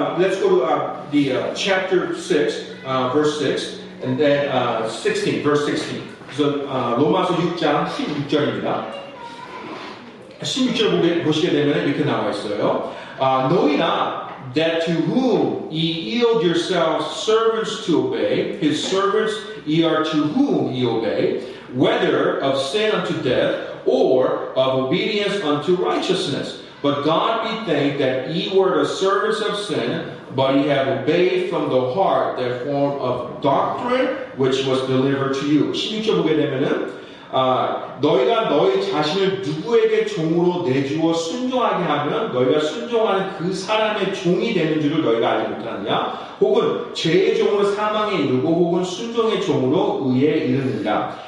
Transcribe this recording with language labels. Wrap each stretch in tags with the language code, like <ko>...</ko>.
<en>Let's go to the chapter 6, verse 6, and then 16, verse 16.</en> <ko>그래서 로마서 6장 16절입니다. 16절 보시게 되면 이렇게 나와 있어요. 너희나</ko> <en>that to whom ye yield yourselves servants to obey, his servants ye are to whom ye obey, whether of sin unto death, or of obedience unto righteousness. But God be thanked that ye were the servants of sin, but ye have obeyed from the heart that form of doctrine which was delivered to you.</en> <ko>16절 보게 되면은 너희가 너희 자신을 누구에게 종으로 내주어 순종하게 하면 너희가 순종하는 그 사람의 종이 되는 줄을 너희가 알지 못하느냐? 혹은 죄의 종으로 사망에 이르고 혹은 순종의 종으로 의에 이르느니라.</ko>